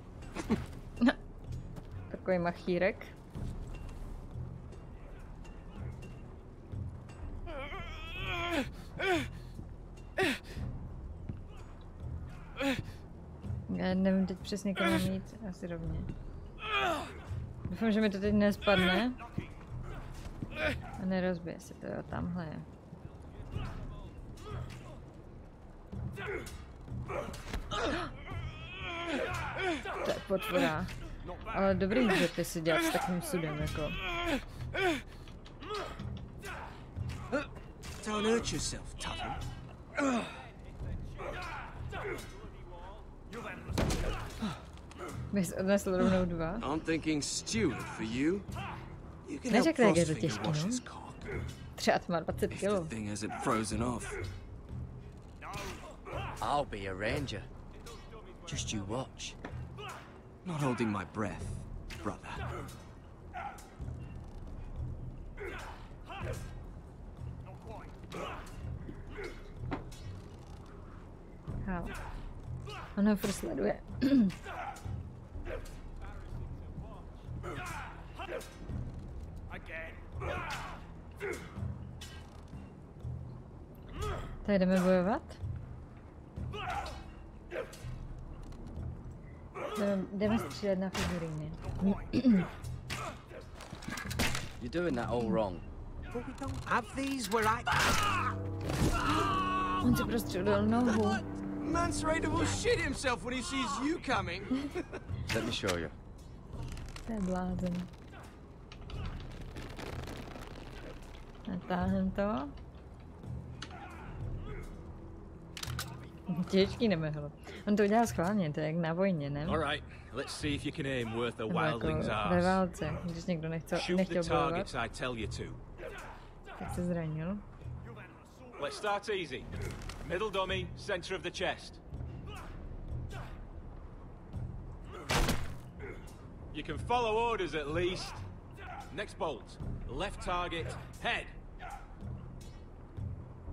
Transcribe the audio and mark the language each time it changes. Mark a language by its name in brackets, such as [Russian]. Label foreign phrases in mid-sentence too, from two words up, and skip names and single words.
[Czech] Takový machírek. Já nevím teď přesně, kam mám jít, asi rovně. Doufám, že mi to teď nespadne. A nerozbije se to, jo, tamhle je. To je potvora. Ale dobrý, že ty si dělat s takovým sudem, jako. [English] Don't hurt yourself, Tuttle. [Czech] Bys odnesl rovnou 2. [English] I'm thinking steward for you. You can help [Czech] Neřekl, jak je to [English] Frostfinger [Czech] těžký, [English] wash [Czech] no? [English] his cock. [Czech] Třeba to má 20 [English] If [Czech] kilo. [English] the thing hasn't frozen off. I'll be a ranger. Just you watch. Not holding my breath, brother. [Czech] Hál. On ho furt sleduje. Tady jdeme bojovat? Jdeme střílet na figuríny. [English] You're doing that all wrong. But we don't have these where I... [Czech] On si prostřelil nohu. [English] Mance Raider will shit himself when he sees you coming. Let me show you. [Czech] To je blázen. Natáhnem to. Těžký nemehlo. On to udělal schválně, to je jak na vojně, ne? [English] Alright, let's see if you can aim worth a [Czech] Nebo jako [English] wildling's [Czech] ve [English] arse. [Czech] válce, když někdo nechtěl [English] Shoot the [Czech] bojovat, [English] targets I tell you to. [Czech] tak se zranil. [English] Let's start easy. Middle dummy, center of the chest. You can follow orders at least. Next bolt. Left target, head.